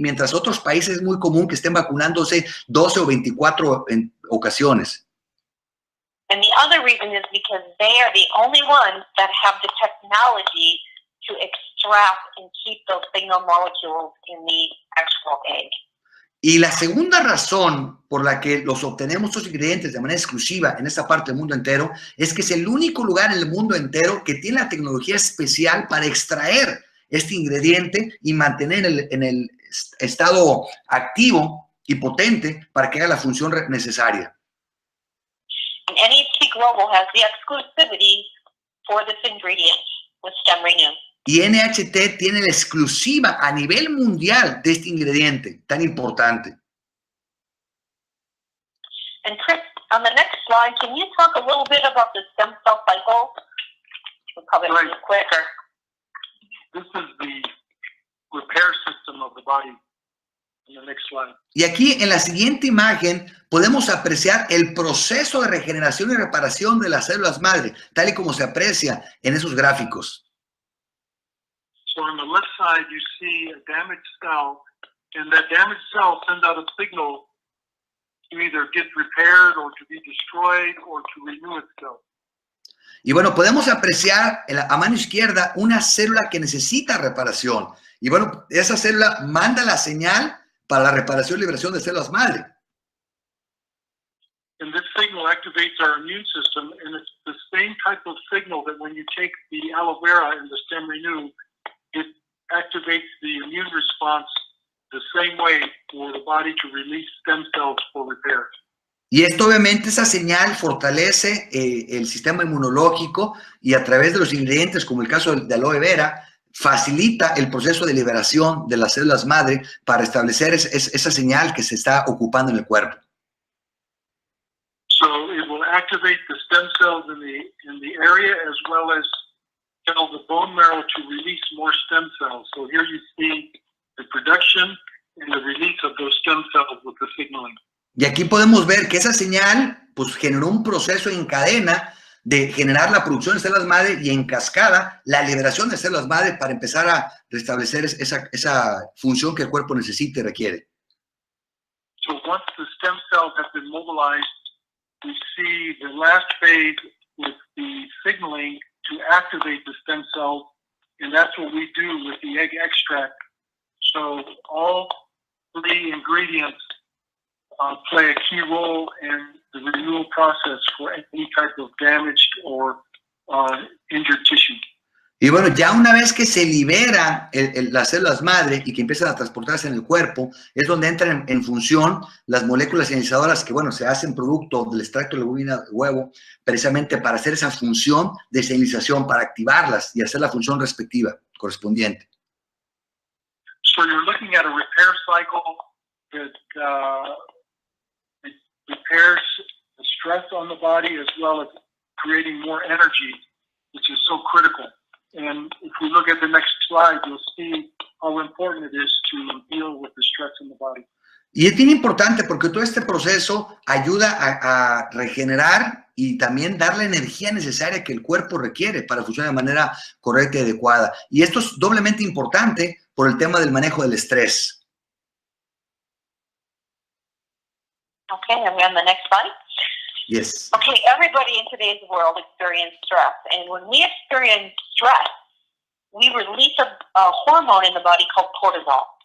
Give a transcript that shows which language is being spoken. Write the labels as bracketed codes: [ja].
[es] Mientras otros países es muy común que estén vacunándose 12 o 24 en ocasiones. [en] And the other reason is because they are the only ones that have the technology to extract and keep those signal molecules in the actual egg. [es] Y la segunda razón por la que los obtenemos estos ingredientes de manera exclusiva en esta parte del mundo entero es que es el único lugar en el mundo entero que tiene la tecnología especial para extraer este ingrediente y mantener en el estado activo y potente para que haga la función necesaria. [en] And NHT Global has the exclusivity for this ingredient with Stemrenu. [es] Y NHT tiene la exclusiva a nivel mundial de este ingrediente tan importante. [en] And Chris, on the next slide, can you talk a little bit about the stem cell cycle? We'll probably Right. do it quicker. This is the repair system of the body. In the next slide. [es] Y aquí en la siguiente imagen podemos apreciar el proceso de regeneración y reparación de las células madre, tal y como se aprecia en esos gráficos. [en] So on the left side, you see a damaged cell, and that damaged cell sends out a signal to either get repaired or to be destroyed or to renew itself. [es] Y bueno, podemos apreciar a mano izquierda una célula que necesita reparación. Y bueno, esa célula manda la señal para la reparación y liberación de células madre. [en] And this signal activates our immune system, and it's the same type of signal that when you take the aloe vera and the Stemrenu, it activates the immune response the same way for the body to release stem cells for repair. [es] Y esto obviamente, esa señal fortalece el sistema inmunológico y a través de los ingredientes, como el caso de aloe vera, facilita el proceso de liberación de las células madre para establecer esa señal que se está ocupando en el cuerpo. [en] So it will activate the stem cells in the area as well as tell the bone marrow to release more stem cells. So here you see the production and the release of those stem cells with the signaling. [es] Y aquí podemos ver que esa señal pues generó un proceso en cadena de generar la producción de células madre y en cascada la liberación de células madre para empezar a restablecer esa función que el cuerpo necesita y requiere. [en] So once the stem cells have been mobilized, we see the last phase with the signaling to activate the stem cells, and that's what we do with the egg extract. So all three ingredients play a key role in the renewal process for any type of damaged or injured tissue. [es] Y bueno, ya una vez que se libera las células madre y que empiezan a transportarse en el cuerpo, es donde entran en función las moléculas iniciadoras que, bueno, se hacen producto del extracto de legumina de huevo, precisamente para hacer esa función de señalización, para activarlas y hacer la función respectiva, correspondiente. [en] So you're looking at a repair cycle that it repairs the stress on the body as well as creating more energy, which is so critical. And if we look at the next slide, you'll see how important it is to deal with the stress in the body. [es] Y es bien importante porque todo este proceso ayuda a regenerar y también dar la energía necesaria que el cuerpo requiere para funcionar de manera correcta y adecuada. Y esto es doblemente importante por el tema del manejo del estrés. [en] Okay, and we're on the next slide. Yes. Okay, everybody in today's world experiences stress. And when we experience stress, we release a hormone in the body called cortisol.